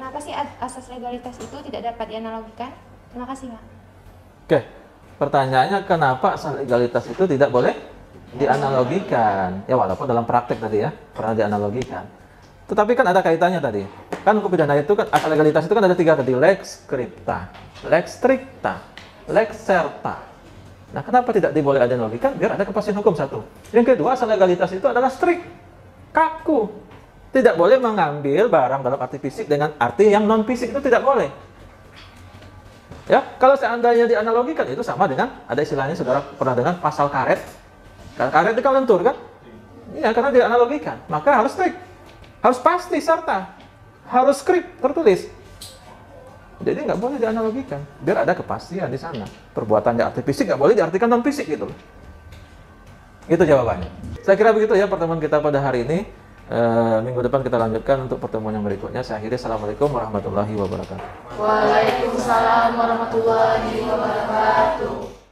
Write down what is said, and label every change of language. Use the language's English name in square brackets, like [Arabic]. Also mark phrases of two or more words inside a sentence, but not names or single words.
[Indonesian] Kenapa sih asas legalitas itu tidak dapat dianalogikan? Terima kasih, Pak. Oke, pertanyaannya kenapa asas legalitas itu tidak boleh dianalogikan? Ya walaupun dalam praktek tadi ya, pernah dianalogikan. Tetapi kan ada kaitannya tadi. Kan hukum pidana itu kan, asas legalitas itu kan ada 3 tadi. [Latin] Lex scripta, lex stricta, lex serta. [Indonesian] Nah, kenapa tidak diboleh dianalogikan? Biar ada kepastian hukum satu. Yang kedua, asas legalitas itu adalah strict, kaku. Tidak boleh mengambil barang dalam arti fisik dengan arti yang non fisik, itu tidak boleh. Ya, kalau seandainya dianalogikan itu sama dengan ada istilahnya saudara pernah dengar pasal karet. Karet itu kan lentur kan? Iya, karena dianalogikan. Maka harus strict. Harus pasti serta, harus skrip tertulis. Jadi nggak boleh dianalogikan, biar ada kepastian di sana. Perbuatan di arti fisik nggak boleh diartikan non fisik gitu. Itu jawabannya. Saya kira begitu ya pertemuan kita pada hari ini. Minggu depan kita lanjutkan untuk pertemuan yang berikutnya. Saya akhiri. [Arabic] السلام عليكم ورحمة الله وبركاته. وعليكم السلام ورحمة الله وبركاته.